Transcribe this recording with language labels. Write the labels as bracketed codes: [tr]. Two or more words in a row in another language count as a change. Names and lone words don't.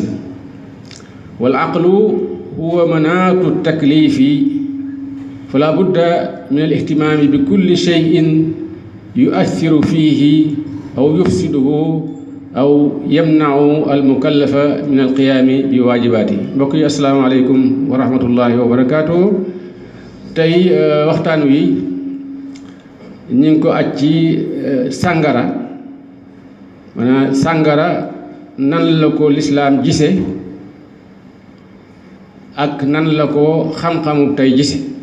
[ar] والعقل هو مناط التكليف، فلا بد من الاهتمام بكل شيء يؤثر فيه أو يفسده أو يمنع المكلف من القيام بواجباته. [wo] mbokk yi [ar] السلام عليكم ورحمة الله وبركاته. [wo] tey waxtaan wi ñu ngi ko aj ci sàngara. maanaam sàngara nan la ko lislaam gise ak nan la ko xam-xamu tey gise.